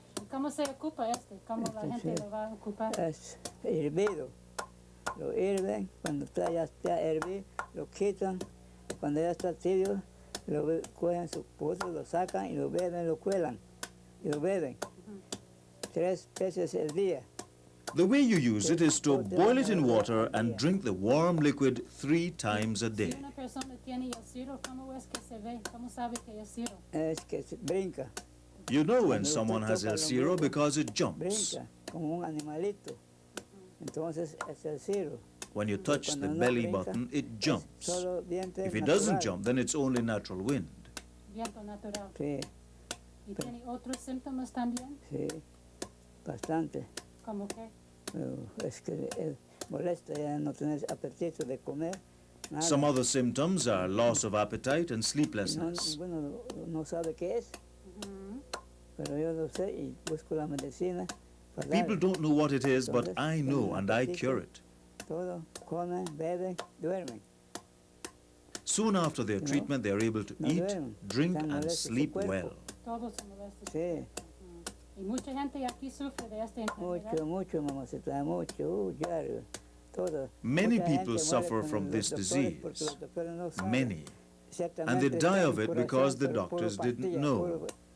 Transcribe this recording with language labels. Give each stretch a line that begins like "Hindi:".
Spanish: ¿Cómo se ocupa este? ¿Cómo la gente lo va a ocupar? Es hervido. Lo hirven, cuando ya está hervido, lo quitan. Cuando ya está tibio, lo cogen su pozo, lo sacan y lo beben, lo cuelan. Y lo beben. 3 veces al día.
English: The way you use it is to boil it in water and drink the warm liquid 3 times a day.
Spanish: Si una persona tiene el Ciro, ¿cómo es que se ve? ¿Cómo sabe que es Ciro? Es que brinca.
English: You know when someone has El Ciro because it jumps.
Spanish: Brinca, como un animalito. Entonces es el Ciro.
English: When you touch the belly button, it jumps. If it doesn't jump, then it's only natural wind.
Spanish: Viento natural. Sí. ¿Y tiene otros síntomas también? Sí, bastante. ¿Cómo qué? Es que molesta ya no tener apetito de comer. Nada.
English: Some other symptoms are loss of appetite and sleeplessness.
Spanish: Bueno, no sabe qué es, pero yo lo sé y busco la medicina.
English: People don't know what it is, but I know and I cure it.
Spanish: Todo, comen, beben, duermen.
English: Soon after their treatment, they are able to eat, drink, and sleep well.
Spanish: Todos se molestan. Sí. Y mucha gente aquí sufre de esta enfermedad. Mucho, mamacita, mucho, diario, todo.
English: Many people suffer from this disease. Many. And they die of it because the doctors didn't know.